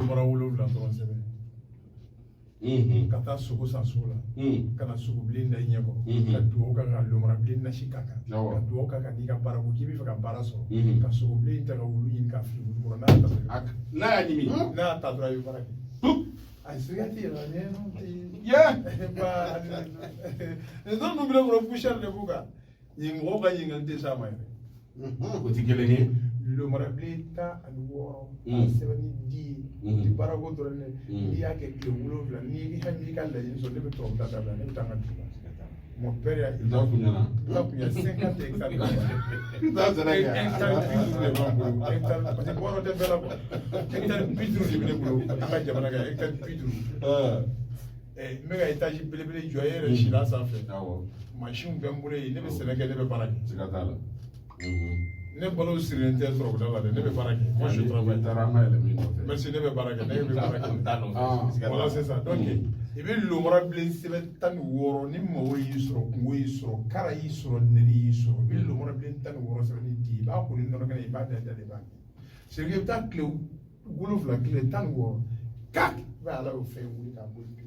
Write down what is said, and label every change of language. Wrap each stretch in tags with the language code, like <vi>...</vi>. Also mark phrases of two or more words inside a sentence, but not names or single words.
<bm>lomara 7 dɔrɔn sɛbɛn ka taa sogo san sugu la ka na sogo bilen da i ɲɛ kɔrɔ ka dugawu kan ka lomara bilen nasi ka kan ka dugawu kan ka n'i ka baara ko k'i bɛ fɛ ka baara sɔrɔ ka sogo bilen ta ka wulu ɲini ka fili wulu kɔrɔ n'a y'a ɲimi n'a y'a ta dɔrɔn a bɛ baara kɛ a siga tɛ yɛlɛ ne n'o tɛ nin dɔn ninnu bɛ kɔrɔ poussière de b'u kan yen mɔgɔw ka ɲininkali tɛ s'a ma yɛrɛ o tɛ kelen ye. lomarabilen 16 a sɛbɛnni di ye ti baarako dɔrɔn dɛ n'i y'a kɛ tile 7 n'i hali n'i ka laɲini sɔrɔ ne bɛ tubabu ta dabila ne bɛ taa n ka dugu la</bm> <fr>mon père</fr> <bm>y'a i t'a kuɲana. 50 hectares i t'a sɛnɛ kɛ. hectare 50 de b'an bolo hectare</bm> <fr>parce que</fr> <bm>bɔrɔ tɛ bɛɛ la quoi hectare 50 de bɛ ne bolo an ka jamana kan hectare 50 n bɛ ka étage belebele jɔ e yɛrɛ si la sanfɛ mansinw bɛ n bolo yen ne bɛ sɛnɛ kɛ ne bɛ baara kɛ. siga t'a la. ne balo sirilen tɛ sɔrɔ da la dɛ ne bɛ baara kɛ.</bm> <fr>moi je travaille.</fr> <bm>taara an ka yɛlɛmɛ nɔfɛ. merci ne bɛ baara kɛ ne bɛ baara kɛ.</bm> <fr>voilà c'est ça donc</fr> <bm>i bɛ lomara bilen sɛbɛn 16 ni mago y'i sɔrɔ kungo y'i sɔrɔ kara y'i sɔrɔ nɛni y'i sɔrɔ i bɛ lomara bilen 16 sɛbɛnni di i b'a ko ni nɔnɔ kɛnɛ i b'a da i b'a kɛ</bm> <fr>c'est que</fr> <bm>i bɛ taa tile 7 tile 16 kak i b'a ala y'o fɛn wuli k'a boli pewu.</bm>